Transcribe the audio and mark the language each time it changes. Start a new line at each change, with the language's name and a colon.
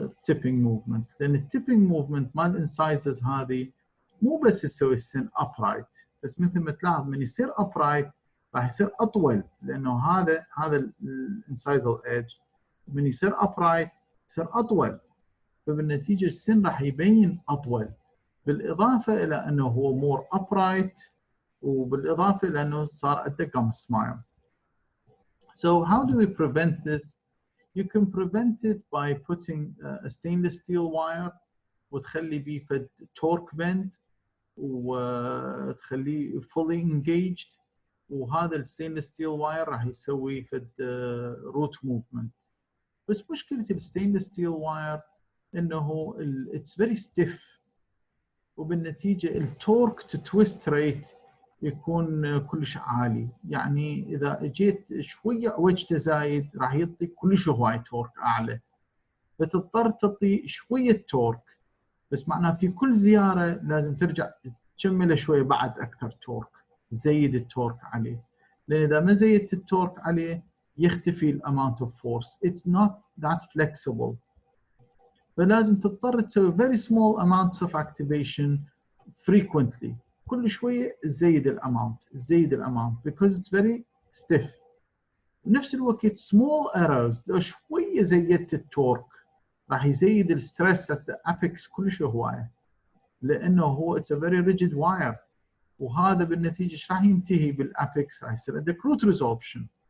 Arabic: tipping movement، لان التيبنج موفمنت مال incisors هذه مو بس يسوي السن upright، بس مثل ما تلاحظ من يصير upright راح يصير اطول، لانه هذا الانسايزال ايدج من يصير upright يصير اطول، فبالنتيجه السن راح يبين اطول، بالاضافه الى انه هو more upright، وبالاضافه الى انه صار عنده gum smile.
English: So how do we prevent this? You can prevent it by putting a stainless steel wire
Arabic: وتخلي بيه فد torque bend وتخليه
English: fully engaged،
Arabic: وهذا الستينلس ستيل واير راح يسوي فد روت موفمنت. بس مشكله الستينلس ستيل واير انه
English: it's very stiff,
Arabic: وبالنتيجه التورك تو تويست ريت يكون كلش عالي، يعني اذا اجيت شويه عوجته زايد راح يعطي كلش هواي تورك اعلى، فتضطر تعطي شويه تورك، بس معناها في كل زياره لازم ترجع تكمله شويه بعد اكثر تورك، زيد التورك عليه. لان اذا ما زيدت التورك عليه يختفي الاماونت اوف فورس.
English: It's not that flexible.
Arabic: فلازم تضطر تسوي
English: very small amounts of activation frequently.
Arabic: كل شويه تزيد الاماونت
English: because it's very stiff.
Arabic: بنفس الوقت small errors لو شويه زيدت التورك راح يزيد الستريس
English: at the apex
Arabic: كلش هوايه، لانه هو
English: it's a very rigid wire،
Arabic: وهذا بالنتيجه ايش راح ينتهي بالابيكس؟ راح يصير عندك root resorption.